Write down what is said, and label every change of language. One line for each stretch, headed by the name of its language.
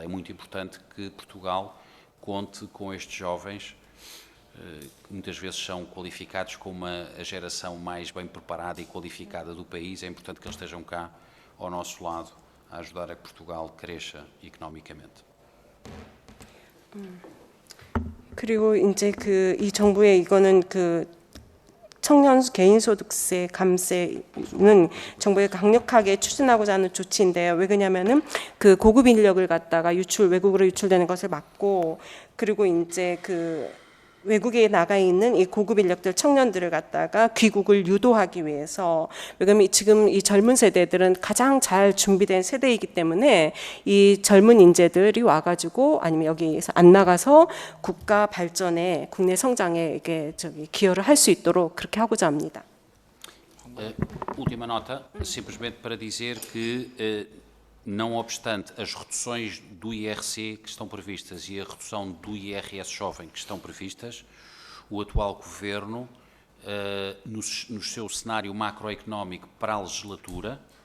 Portuguese: É muito importante que Portugal conte com estes jovens, que muitas vezes são qualificados como a geração mais bem preparada e qualificada do país. É importante que eles estejam cá ao nosso lado a ajudar a que Portugal cresça economicamente.
Korean: 그리고 이제 그 이 정부의 이거는 그 청년 개인소득세 감세는 정부가 강력하게 추진하고자 하는 조치인데요. 왜 그러냐면은 그 고급 인력을 갖다가 외국으로 유출되는 것을 막고, 그리고 이제 그 외국에 나가 있는 이 고급 인력들 청년들을 갖다가 귀국을 유도하기 위해서, 왜냐면 지금 이 젊은 세대들은 가장 잘 준비된 세대이기 때문에 이 젊은 인재들이 와가지고 아니면 여기에서 안 나가서 국가 발전에, 국내 성장에 이게 기여를 할 수 있도록 그렇게 하고자 합니다.
Portuguese: Última nota, simplesmente para dizer que, não obstante as reduções do IRC que estão previstas e a redução do IRS jovem que estão previstas, o atual Governo, no seu cenário macroeconómico para a legislatura,